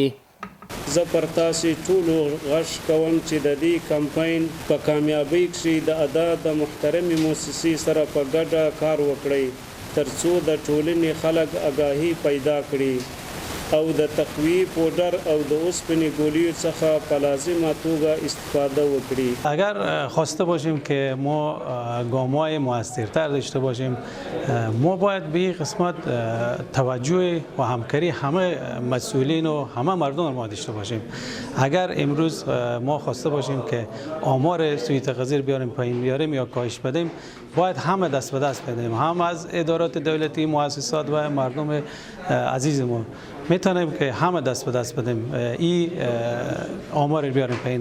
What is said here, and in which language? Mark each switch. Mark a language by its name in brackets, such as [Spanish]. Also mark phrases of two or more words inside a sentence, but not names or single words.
[Pashto] زه پر تاسې ټولو غږ کوم چې د دې کمپاین په کامیابۍ کښې د ادا د محترمې مؤسسې سره په ګډه کار وکړئ تر څو د ټولنې خلک آګاهي پیدا کړي. او د تقویه پودر او د اوسپنې ګولیو څخه په لازمه توګه استفاده وکړي. [Persian] اگر خواسته باشیم که ما گام‌های موثرتر داشته باشیم، ما باید به این قسمت توجه و همکاری همه مسئولین و همه مردم ما داشته باشیم. اگر امروز ما خواسته باشیم که آمار سوء تغذیه بیاریم پایین بیاریم یا کاهش بدیم، باید همه دست به دست بدیم، هم از ادارات دولتی، مؤسسات و مردم عزیز ما میتونیم که همه دست به دست بدیم این آمار بیاریم پایین.